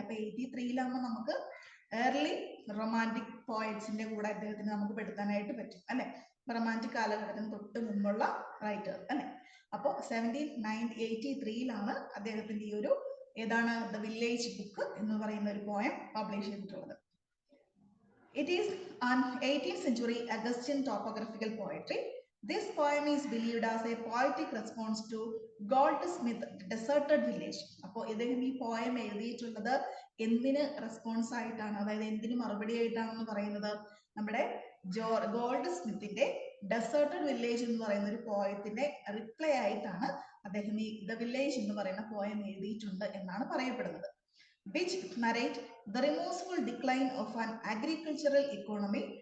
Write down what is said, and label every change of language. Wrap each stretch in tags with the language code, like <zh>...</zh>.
<ml>അപ്പൊ 83 നമുക്ക് early romantic പോയറ്റ്സിന്റെ കൂടെ അദ്ദേഹത്തിന് നമുക്ക് പെടുത്താനായിട്ട് പറ്റും അല്ലെ. റൊമാൻറ്റിക് കാലഘട്ടത്തിന് തൊട്ട് മുമ്പുള്ള റൈറ്റർ അല്ലെ. അപ്പോൾ 1783 അദ്ദേഹത്തിന്റെ ഈ ഒരു ഏതാണ് ദ വില്ലേജ് ബുക്ക് എന്ന് പറയുന്ന ഒരു പോയം പബ്ലിഷ് ചെയ്തിട്ടുള്ളത്.</ml> <en>It is an 18th century Augustan topographical poetry. This poem is believed as a poetic response to Goldsmith Deserted Village.</en> <ml>അപ്പോൾ ഇദ്ദേഹം ഈ പോയം എഴുതിയിട്ടുള്ളത് എന്തിന് റെസ്പോൺസ് ആയിട്ടാണ്, അതായത് എന്തിന് മറുപടി ആയിട്ടാണെന്ന് പറയുന്നത്, നമ്മുടെ ഗോൾഡ് സ്മിത്തിന്റെ ഡെസേർട്ടഡ് വില്ലേജ് എന്ന് പറയുന്ന ഒരു പോയത്തിന്റെ റിപ്ലൈ ആയിട്ടാണ് അദ്ദേഹം ഈ ദ വില്ലേജ് എന്ന് പറയുന്ന പോയം എഴുതിയിട്ടുണ്ട് എന്നാണ് പറയപ്പെടുന്നത്.</ml> <en>Which narrate the remorseful decline of an agricultural economy</en>